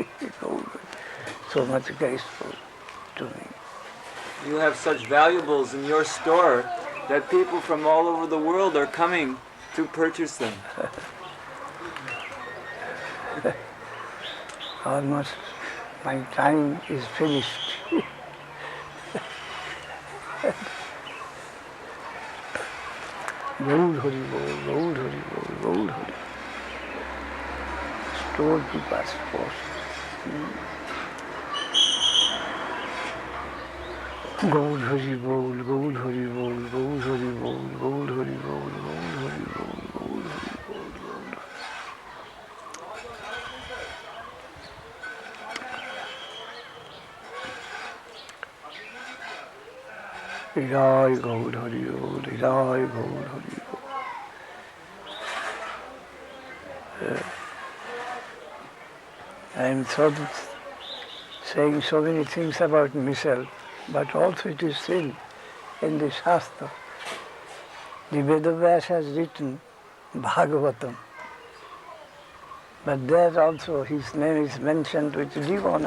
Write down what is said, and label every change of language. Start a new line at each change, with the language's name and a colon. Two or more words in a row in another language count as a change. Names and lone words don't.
English: So much graceful to me. You have such valuables in your store that people from all over the world are coming to purchase them. Almost my time is finished.
Bangla: Gaur Hari Gaur, Gaur Hari Gaur, Gaur Hari.
English: Storekeeper's post.
Bangla: গৌর হরি বোল, গৌর হরি বোল, গৌর হরি বোল, গৌর হরি বোল, গৌর হরি বোল, গৌর হরি বোল, গৌর হরি জয় গৌর হরি বোল, জয় গৌর হরি বোল.
English: I am saying so many things about myself, but also it is still in the Shastra. The Vedavyas has written Bhagavatam, but there also his name is mentioned with due honor.